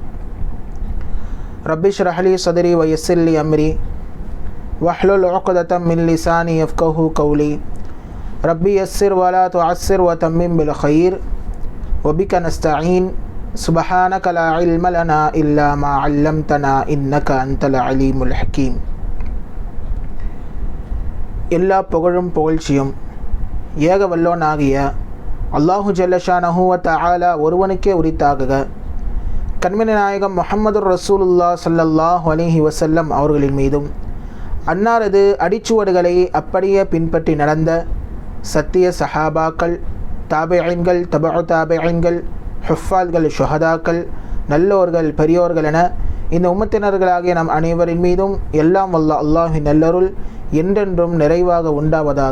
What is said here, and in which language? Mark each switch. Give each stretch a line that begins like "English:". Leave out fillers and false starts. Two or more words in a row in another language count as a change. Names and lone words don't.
Arabic: رب اشرح لي صدري ويسر لي أمري واحلل عقدة من لساني يفقهوا قولي ربي يسر ولا تعسر وتمم بالخير وبك نستعين سبحانك لا علم لنا إلا ما علمتنا إنك أنت العليم الحكيم.
Tamil: எல்லா புகழும் புகழ்ச்சியும் ஏக வல்லோனாகிய
Arabic: الله جل شأنه و تعالى
Tamil: ஒருவனுக்கே உரித்தாகுக. கண்மணி நாயகம்
Arabic: محمد رسول الله صلى الله عليه وسلم
Tamil: அவர்களின் மீதும் அன்னாரது அடிச்சுவடுகளை அப்படியே பின்பற்றி நடந்த சத்திய சஹாபாக்கள், தாபிஈன்கள், தபஉ தாபிஈன்கள், ஹுஃபால்கள், ஷுஹதாக்கள், நல்லோர்கள், பெரியோர்கள் என இந்த உம்மத்தினர்களாகிய நம் அனைவரின் மீதும் எல்லாம் வல்ல அல்லாஹ்வின் நல்லருள் என்றென்றும் நிறைவாக உண்டாவதாக.